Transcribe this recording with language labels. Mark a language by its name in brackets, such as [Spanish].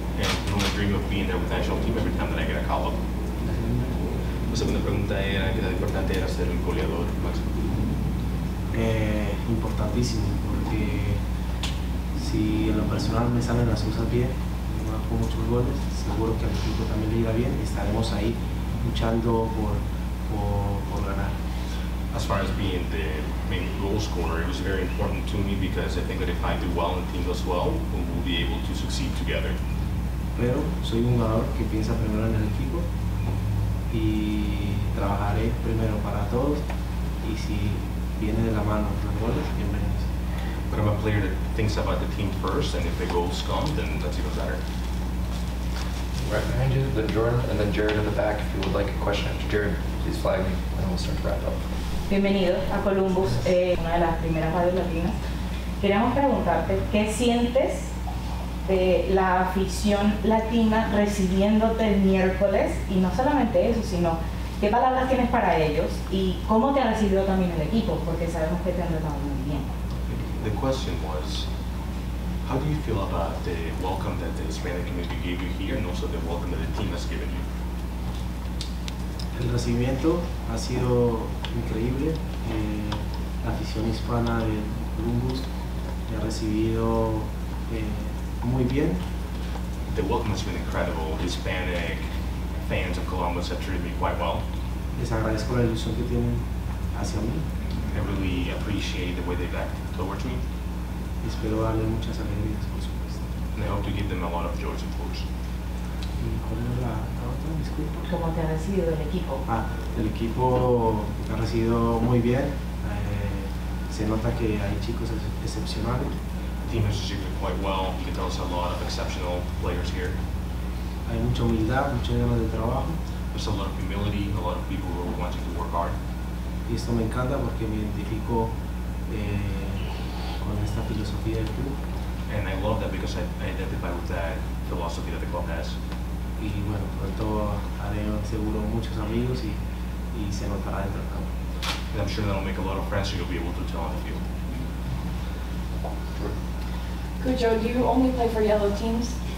[English] and the dream of being there with the national team every time that I get a call up. [Spanish] La segunda pregunta era qué tan importante era ser el goleador máximo. Importantísimo, porque si en lo personal me salen las cosas bien, me marco muchos goles, seguro que al equipo también le irá bien y estaremos ahí luchando por ganar. [English] As far as being the main goal scorer, it was very important to me because I think that if I do well and the team does well, we'll be able to succeed together. [Spanish] Pero soy un jugador que piensa primero en el equipo y trabajaré primero para todos y si viene de la mano los goles, bienvenidos. [English] But I'm a player that thinks about the team first, and if the goals come, then that's even better. Right behind you, then Jordan, and then Jared in the back. If you would like a question after Jared, please flag me, and we'll start to wrap up. [Spanish] Bienvenido a Columbus, una de las primeras radios latinas. Queríamos preguntarte, ¿qué sientes de la afición latina recibiéndote el miércoles? Y no solamente eso, sino qué palabras tienes para ellos y cómo te ha recibido también el equipo, porque sabemos que te han tratado muy bien. [English] The question was, how do you feel about the welcome that the Hispanic community gave you here and also the welcome that the team has given you? [Spanish] El recibimiento ha sido increíble. La afición hispana de Columbus me ha recibido muy bien. [English] The welcome has been incredible. Hispanic fans of Columbus have treated me quite well. [Spanish] Les agradezco la ilusión que tienen hacia mí. [English] I really appreciate the way they've acted towards me. [Spanish] Y espero darle muchas alegrías, por supuesto. [English] And I hope to give them a lot of joys, of course. [Spanish] ¿Y cuál es la otra? Disculpa. ¿Cómo te ha recibido el equipo? El equipo me ha recibido muy bien. Se nota que hay chicos excepcionales. [English] The team has received it quite well. You can tell us a lot of exceptional players here. [Spanish] Hay mucha humildad, muchas ganas de trabajo. [English] There's a lot of humility, a lot of people who are wanting to work hard. [Spanish] Y esto me encanta porque me identifico con esta filosofía del club. [English] And I love that because I identify with that philosophy that the club has. [Spanish] Y bueno, pronto haré seguro muchos amigos y se notará dentro del campo. [English] And I'm sure that'll make a lot of friends, so you'll be able to tell on the field. Cucho, do you only play for yellow teams?